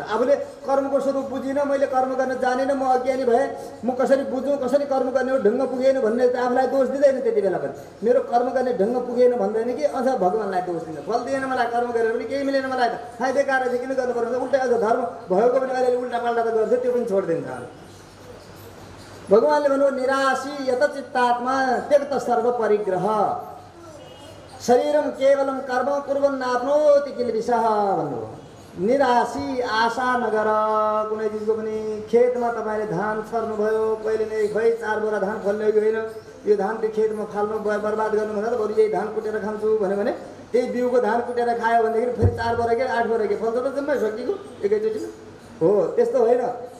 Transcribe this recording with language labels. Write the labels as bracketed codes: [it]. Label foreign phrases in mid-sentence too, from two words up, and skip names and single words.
[ne] आफूले कर्मको स्वरूप बुझिनँ, मैले कर्म गर्न जानिनँ, म अज्ञानी भएँ, म कसरी बुझौँ, कसरी कर्म गर्ने हो, ढङ्ग पुगेन भन्ने त आफूलाई दोष दिँदैन। त्यति बेला पनि मेरो कर्म गर्ने ढङ्ग पुगेन भन्दैन कि अझ भगवान्लाई दोष दिन्छ, फल दिएन मलाई, कर्म गरेर पनि केही मिलेन मलाई, त हाय बेकार चाहिँ किन गर्नु पर्छ, उल्टा अझ धर्म भएको पनि अलिअलि उल्टा पाल्टा त गर्थ्यो, त्यो पनि छोडिदिन्छ। भगवान्ले भन्नु [sa] निराशी यत चित्तात्मा त्यक्त सर्व परिग्रह शरीरम केवलम कर्म कुर्वन् नाप्नोति किल्बिषः भन्नुभयो। [ne] निराशी, आशा नगर कुनै चिजको पनि। खेतमा तपाईँले धान छर्नुभयो, पहिले नै खै 4 बोरा धान फल्ने कि होइन, यो धान त्यो खेतमा फाल्नु बर्बाद गर्नु भन्दा त बरु यही धान कुटेर खान्छु भन्यो भने त्यही बिउको धान कुटेर खायो भनेदेखि फेरि 4 बोरा के 8 बोरा के फल्छ त जम्मै सकिएको एकैचोटि हो, त्यस्तो होइन।